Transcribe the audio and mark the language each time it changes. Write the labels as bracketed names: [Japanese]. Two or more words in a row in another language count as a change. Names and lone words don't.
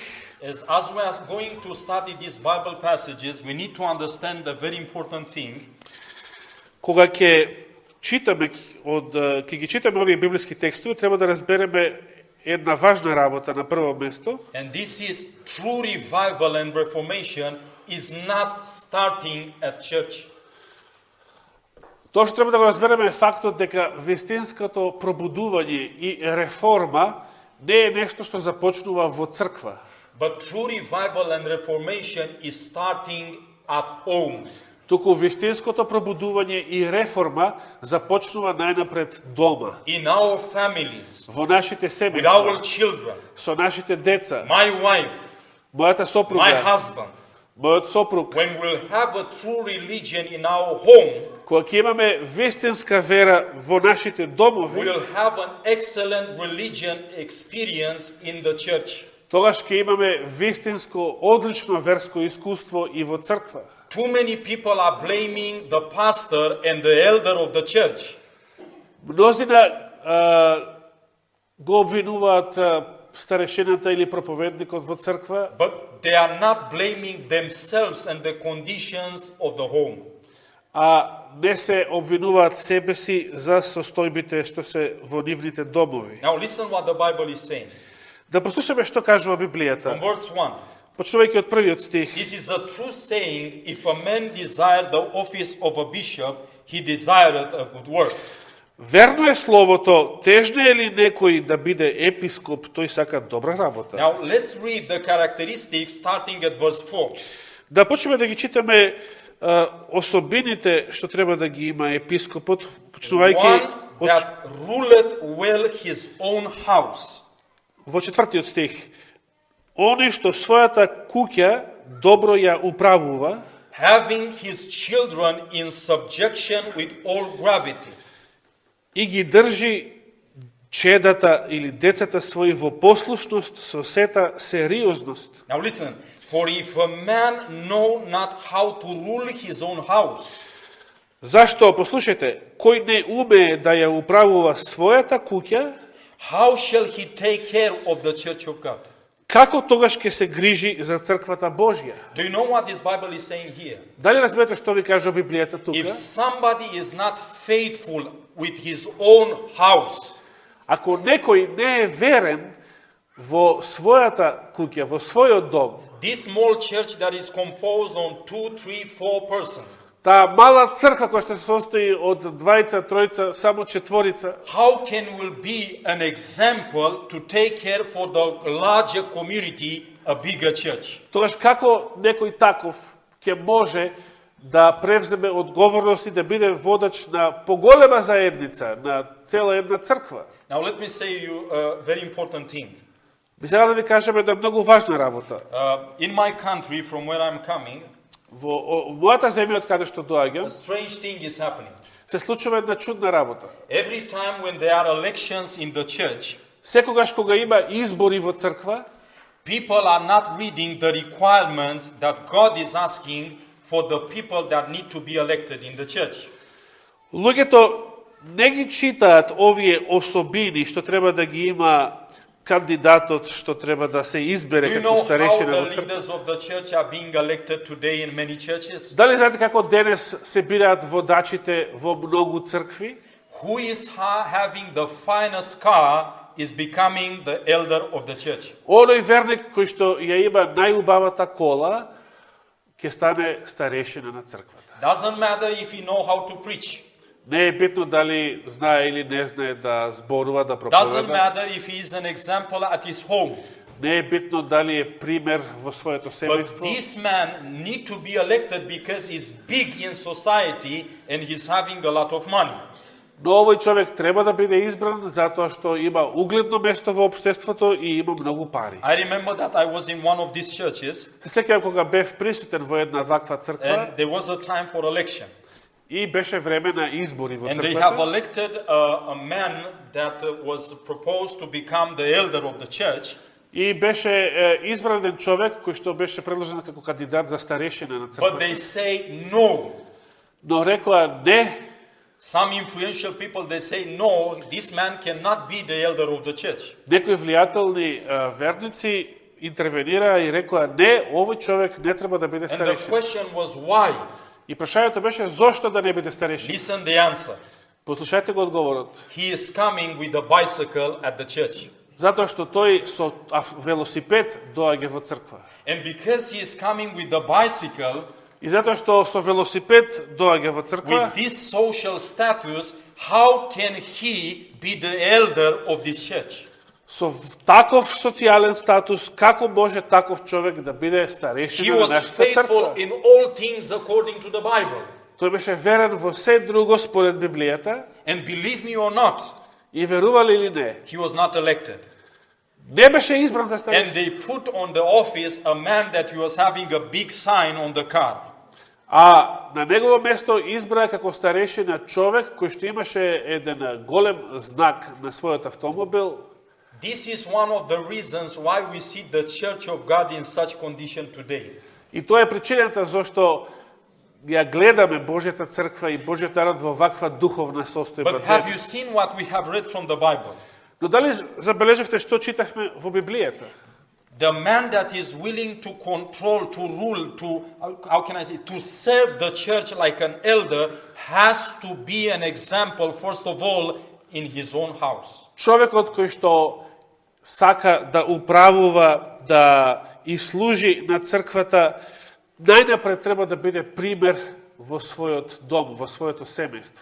[English] As we are going to study these Bible passages, we need to understand a very important thing. [Macedonian] Кога ќе ги читаме овие библиски текстови, треба да разбереме една важна работа на прво место. [English] And this is true revival and reformation is not starting at church. [Macedonian] Тоа што треба да го разбереме е фактот дека вистинското пробудување и реформа не е нешто што започнува во црква. [English] But true revival and reformation is starting at home. [Macedonian] Туку вистинското пробудување и реформа започнува најнапред дома. [English] In our families, [Macedonian] Во нашите [English] with our [Macedonian] семејства, [English] children, [Macedonian] со нашите деца, [English] my wife, [Macedonian] мојата [English] my [Macedonian] сопруга, [English] husband. [Macedonian] мојот сопруг. [English] When we'll have a true religion in our home, [Macedonian] Кога ќе имаме вистинска вера во нашите домови, [English] we'll have an excellent religion experience in the church. [Macedonian] тогаш ќе имаме вистинско, одлично верско искуство и во црква. [English] Too many people are blaming the pastor and the elder of the church. [Macedonian] Мнозина го обвинуваат старешината или проповедникот во црква, [English] But they are not blaming themselves and the conditions of the home. [Macedonian] а не се обвинуваат себе си за состојбите што се во нивните домови. [English] Now listen what the Bible is saying. [Macedonian] Да послушаме што кажува [English] From [Macedonian] Библијата. [English] verse 1. [Macedonian] Почнувајќи од првиот стих. [English] This is a true saying, if a man desire the office of a bishop, he desireth a good work. [Macedonian] Верно е словото, тежно е ли некој да биде епископ, тој сака добра работа. [English] Now let's read the characteristics starting at verse 4. [Macedonian] Да почнеме да ги читаме особините што треба да ги има епископот, почнувајќи [English] One that ruleth well his own house. [Macedonian] во четвртиот стих. Оној што својата куќа добро ја управува, [English] Having his children in subjection with all gravity. [Macedonian] и ги држи чедата или децата своји во послушност со сета сериозност. [English] Now listen, For if a man know not how to rule his own house, [Macedonian] Зашто, послушајте, кој не умее да ја управува својата куќа, [English] how shall he take care of the church of God? [Macedonian] како тогаш ќе се грижи за црквата Божја? [English] Do you know what this Bible is saying here? [Macedonian] Дали разбирате што ви кажа Библијата тука? [English] If somebody is not faithful with his own house, [Macedonian] Ако некој не е верен во својата куќа, во својот дом, [English] this small church that is composed on 2, 3, 4 persons, [Macedonian] таа мала црква која што се состои од двајца, тројца, само четворица, [English] how can will be an example to take care for the larger community, a bigger church? [Macedonian] тогаш како некој таков ќе може да превземе одговорност и да биде водач на поголема заедница, на цела една црква? [English] Now let me say you a very important thing. [Macedonian] Би сега да ви кажем една многу важна работа. [English] In my country, from where I'm coming, [Macedonian] Во мојата земја од каде што [English] a [Macedonian] доаѓам, [English] strange thing is happening. [Macedonian] се случува една чудна работа. [English] Every time when there are elections in the church, [Macedonian] Секогаш кога има избори во црква, [English] people are not reading the requirements that God is asking for the people that need to be elected in the church. [Macedonian] луѓето не ги читаат овие особини што треба да ги има кандидатот што треба да се [English] Do [Macedonian] избере [English] you [Macedonian] како [English] know how [Macedonian] старешина [English] the [Macedonian] во црква. [English] leaders of the church are being elected today in many churches? [Macedonian] Дали знаете како денес се бираат водачите во многу цркви? [English] Who is having the finest car is becoming the elder of the church. [Macedonian] Оној верник кој што ја има најубавата кола ќе стане старешина на црквата. [English] Doesn't matter if you know how to preach. [Macedonian] Не е битно дали знае или не знае да зборува, да [English] Doesn't [Macedonian] проповеда. [English] matter if he is an example at his home. [Macedonian] Не е битно дали е пример во своето [English] But [Macedonian] семејство. [English] this man need to be elected because he's big in society and he's having a lot of money. [Macedonian] Но овој човек треба да биде избран затоа што има угледно место во општеството и има многу пари. [English] I remember that I was in one of these churches [Macedonian] Се сеќавам кога бев присутен во една ваква црква [English] and there was a time for election. [Macedonian] и беше време на избори во [English] And they have [Macedonian] црквата. [English] elected a man that was proposed to become the elder of the church. [Macedonian] И беше избран еден човек кој што беше предложен како кандидат за старешина на [English] But [Macedonian] црквата. [English] they say no. [Macedonian] Но рекоа не, [English] Some influential people, they say no, this man cannot be the elder of the church. [Macedonian] некои влијателни верници интервенираа и рекоа не, овој човек не треба да биде [English] And the [Macedonian] старешина. [English] question was why? [Macedonian] И прашањето беше зошто да не биде старешина. [English] Listen the answer. [Macedonian] Послушајте го одговорот. [English] He is coming with a bicycle at the church. [Macedonian] Затоа што тој со велосипед доаѓа во црква. [English] And because he is coming with the bicycle, [Macedonian] И затоа што со велосипед доаѓа во црква, [English] with this social status, how can he be the elder of this church? [Macedonian] со таков социјален статус, како може таков човек да биде [English] He [Macedonian] старешина на [English] was [Macedonian] нашата [English] faithful [Macedonian] црква? [English] in all things according to the Bible. [Macedonian] Тој беше верен во се друго според Библијата [English] And believe me or not, [Macedonian] и верували или не, [English] he was not elected. [Macedonian] не беше избран за [English] And [Macedonian] старешина. [English] they put on the office a man that he was having a big sign on the car. [Macedonian] А на негово место избра како старешина човек кој што имаше еден голем знак на својот автомобил. [English] This is one of the reasons why we see the Church of God in such condition today. [Macedonian] И тоа е причината зашто ја гледаме Божјата црква и Божјиот народ во ваква духовна состојба. [English] But have you [Macedonian] денес. [English] seen what we have read from the Bible? [Macedonian] Но дали забележавте што читавме во Библијата? [English] The man that is willing to control, to rule, to, how can I say, to serve the church like an elder has to be an example, first of all, in his own house. [Macedonian] Човекот кој што сака да управува, да и служи на црквата, најнапред треба да биде пример во својот дом, во своето семејство.